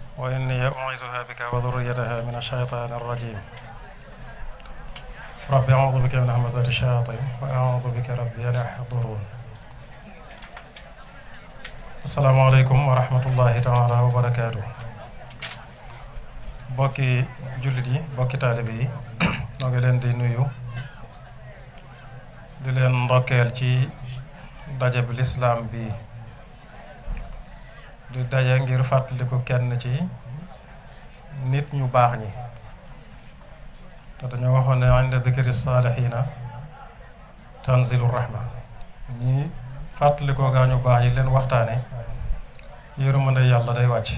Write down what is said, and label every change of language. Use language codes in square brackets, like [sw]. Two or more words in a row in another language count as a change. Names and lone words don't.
[ar] وإني أعيذها بك وذريتها من الشيطان الرجيم رب أعوذ بك من همزات الشياطين وأعوذ بك ربي أن يحضرون. السلام عليكم ورحمة الله تعالى وبركاته. [wo] bokki jullit yi bokki taalibe yi ñoo ngi leen di nuyu di leen ndokkeel ci daje bi lislaam bi di daje ngir fàttaliku kenn ci nit ñu baax ñi te dañoo waxoon ne [ar] عند ذكر الصالحين تنزل الرحمة [wo] ñi fàttalikoo gaa ñu baax yi leen waxtaane yërmande yàlla day wàcc.